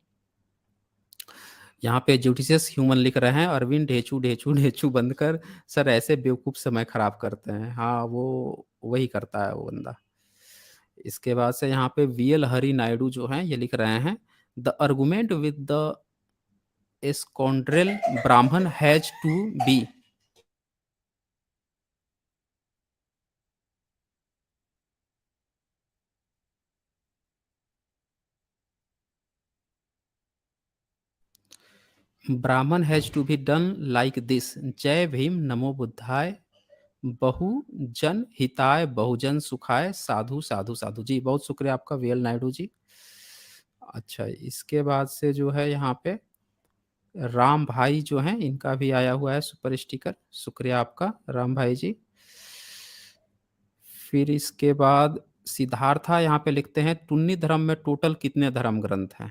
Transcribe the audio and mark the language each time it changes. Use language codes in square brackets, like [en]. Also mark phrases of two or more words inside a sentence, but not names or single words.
[hi] यहाँ पे [en] judicious human [hi] लिख रहे हैं, अरविंद ढेंचू, ढेंचू, ढेंचू बंद कर, सर ऐसे बेवकूफ़ समय खराब करते हैं। हाँ, वो वही करता है वो बंदा। इसके बाद से यहाँ पे वीएल हरि नायडू जो हैं, ये लिख रहे हैं, [en] The argument with the scoundrel Brahman has to be Brahman has to be done like this. [hi] जय भीम, [pi] नमो बुद्धाय, बहुजन हिताय, बहुजन सुखाय, साधु साधु साधु। [hi] जी, बहुत शुक्रिया आपका वीएल नायडू जी। अच्छा, इसके बाद से जो है यहाँ पे राम भाई जो हैं, इनका भी आया हुआ है [en] super sticker. [hi] शुक्रिया आपका राम भाई जी। फिर इसके बाद सिद्धार्था यहाँ पे लिखते हैं, टुन्नी धर्म में टोटल कितने धर्म ग्रंथ हैं?